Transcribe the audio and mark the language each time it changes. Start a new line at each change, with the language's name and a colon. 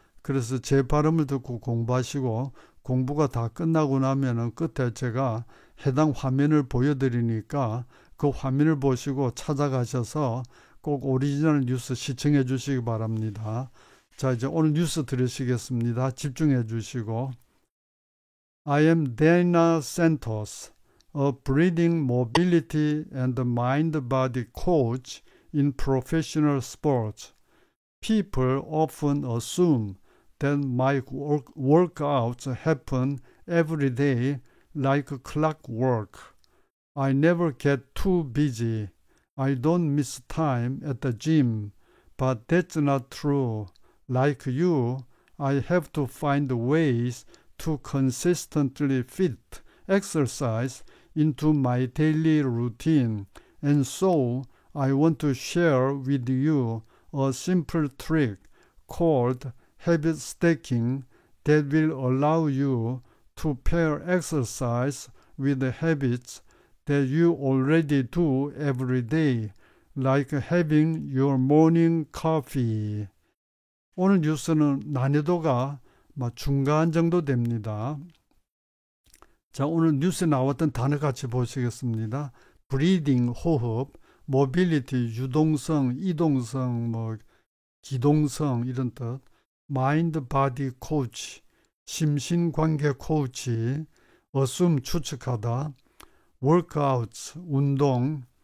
Korean: 그래서 제 발음을 듣고 공부하시고, 공부가 다 끝나고 나면은 끝에 제가 해당 화면을 보여드리니까 그 화면을 보시고 찾아가셔서 꼭 오리지널 뉴스 시청해 주시기 바랍니다. 자, 이제 오늘 뉴스 들으시겠습니다. 집중해 주시고.
English: I am Dana Santos, a breathing mobility and mind-body coach in professional sports. People often assume that my workouts happen every day like clockwork. I never get too busy. I don't miss time at the gym, but that's not true. Like you, I have to find ways to consistently fit exercise into my daily routine, and so I want to share with you a simple trick called habit stacking that will allow you to pair exercise with the habits that you already do every day, like having your morning coffee.
Korean: 오늘 뉴스는 난이도가 중간 정도 됩니다. 자, 오늘 뉴스에 나왔던 단어 같이 보시겠습니다. breathing, 호흡, mobility, 유동성, 이동성, 기동성 이런 뜻, mind, body, coach, 심신관계 코치, assume, 추측하다, workouts, 운동,